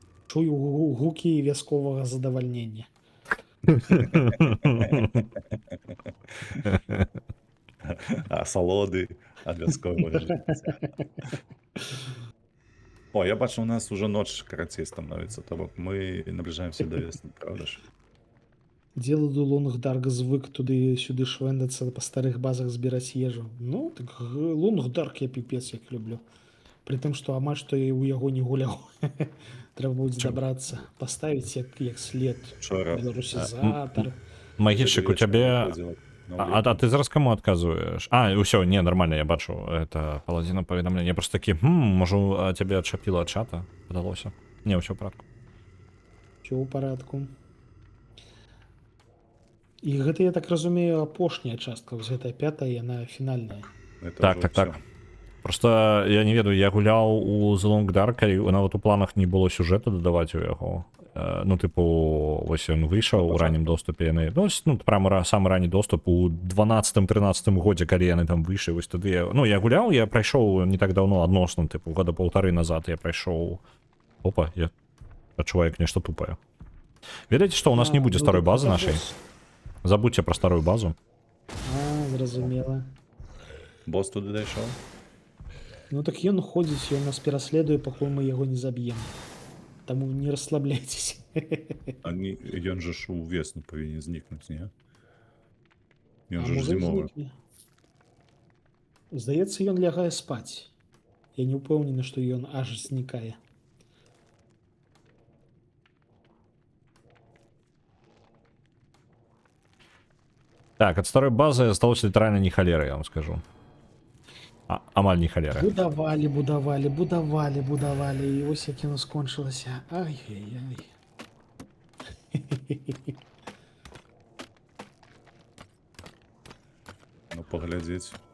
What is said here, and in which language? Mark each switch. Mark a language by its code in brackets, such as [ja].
[be] Чую гукі вясковага задавальнення. А салоды ад вясковага жыцця. О, я бачу, у нас уже ноч карацей становіцца, то бок мы набліжаемся да весны, правда ж? Дзеладу Лунгдарк звык туды-сюды швэндацца па старых базах збіраць ежу. Ну, так Лунгдарк я піпец як люблю. Пры тым, што амаль што я ў яго не гуляў. Трэба будзе дабрацца, паставіць як след. Учора Беларусізатар. Магічык, у цябе... А ты зараз каму адказваеш? А, ўсё, не, нормально, я бачу. Это паладзіна паведамлення. Я просто такі, можа, цябе адчапіла ад чата? Падалося. Не, ўсё ў парадку. Усё ў парадку. І гэта, я так разумею, апошняя частка. Вось гэтая пятая, яна фінальная. Так. Просто я не ведаю, я гуляў у The Long Dark, і нават у планах не было сюжэту дадаваць у яго. Ну, типу, ось ён выйшаў у раннім доступе яны. Ну, прямо самы ранні доступ у 12-13 годзе, калі яны там выйшлі. Вось тады я гуляў, я прайшоў не так даўно, адносна, типу, года паўтары назад я прайшоў. Опа, я адчуваю як нешта тупае. Ведаеце, што у нас не будзе старой базы нашай? Забудьце пра старую базу. Зразумела. Босс туды дайшоў? Ну так ён ходзіць, ён нас пераследуе, пакуль мы яго не заб'ем. Таму не расслабляйцеся. Ён жа ж у весну павінен знікнуць, не? Ён А жа ж можа, зімовы. знікне. Здаецца, ён лягае спаць. Я не ўпэўнены, што ён аж знікае. [ru] Так, от старой базы осталось литерально ни холеры, я вам скажу. [be] Амаль ни холеры. Будавалі, будавалі, будавалі, будавалі, і вось як яно скончылася. Ай-яй-яй. Ну, поглядеть.